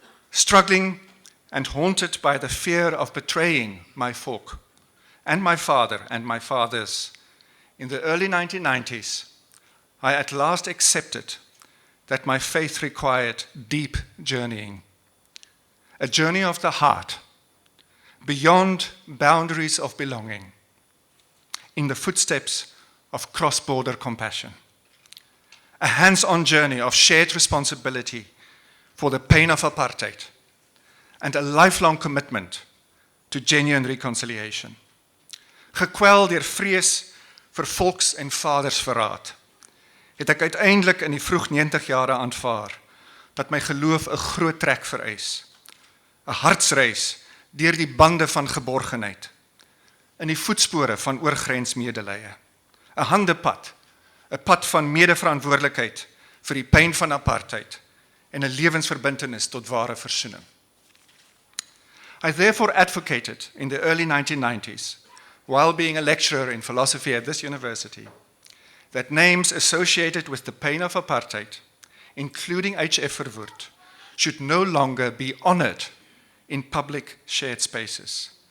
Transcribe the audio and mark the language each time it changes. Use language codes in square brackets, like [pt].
[en] Struggling and haunted by the fear of betraying my folk and my father and my fathers, in the early 1990s, I at last accepted that my faith required deep journeying, a journey of the heart, beyond boundaries of belonging, in the footsteps of cross-border compassion, a hands-on journey of shared responsibility for the pain of apartheid, and a lifelong commitment to genuine reconciliation. [af] Gekwel deur vrees vir volks- en vadersverraad, het ek uiteindelik in die vroeg 90 jare aanvaar dat my geloof 'n groot trek vereis, 'n hartsreis deur die bande van geborgenheid, in die voetspore van oorgrensmedelee, 'n handepad, 'n pad van medeverantwoordelikheid vir die pyn van apartheid en 'n lewensverbintenis tot ware versoening. [en] I therefore advocated in the early 1990s, while being a lecturer in philosophy at this university, that names associated with the pain of apartheid, including HF Verwoerd, should no longer be honored in public shared spaces.